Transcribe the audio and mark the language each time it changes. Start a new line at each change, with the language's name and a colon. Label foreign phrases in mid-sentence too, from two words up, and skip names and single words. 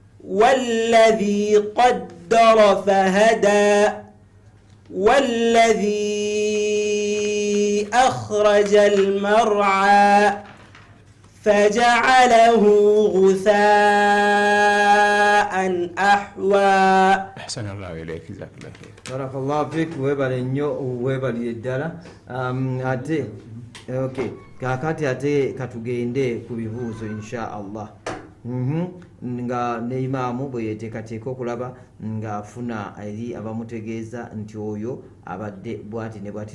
Arabic: والذي قدر فهدى والذي أخرج المرعى فجعله غثاء أحوى. أحسن الله إليك جزاك الله خير. بارك الله فيك
Ganda: webale nnyo webalire ddala ate okay kakati ate katugende ku bibuuzo
Arabic: إن شاء الله
Ganda: nga ne imaamu bwe yeteekateeka okulaba ng'afuna eri abamutegeeza nti oyo abadde bwati ne bwati.